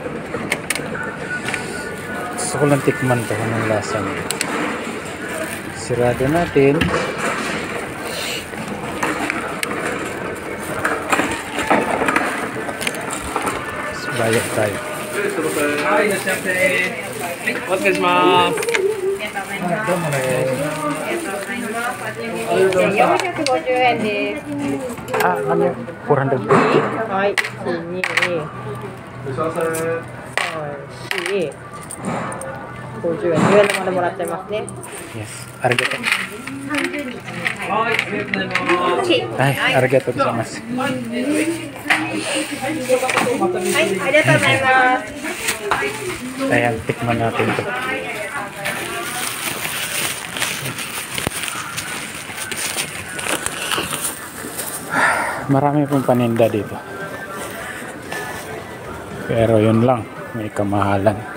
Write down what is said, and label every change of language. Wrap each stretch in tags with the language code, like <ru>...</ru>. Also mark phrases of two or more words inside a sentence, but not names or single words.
<tl>Gusto ko lang tikman ito kung anong lasa niya. Sirado natin. Bayad tayo. Hi, nashate.</tl> <en>What is ma?</en> <ja>450円です。</ja> <tl>Ah, ano? 450.</tl> <ja>はい、1、2、4、50円。10円までもらっちゃいますね。</ja> <en>Yes. Arigato.</en> <ja>はい、ありがとうございます。 Ay, ありがとうございます. はい、ありがとうございます。</ja> <tl>Ayan, tikman natin ito. Marami pong paninda dito. Pero yun lang, may kamahalan.</tl>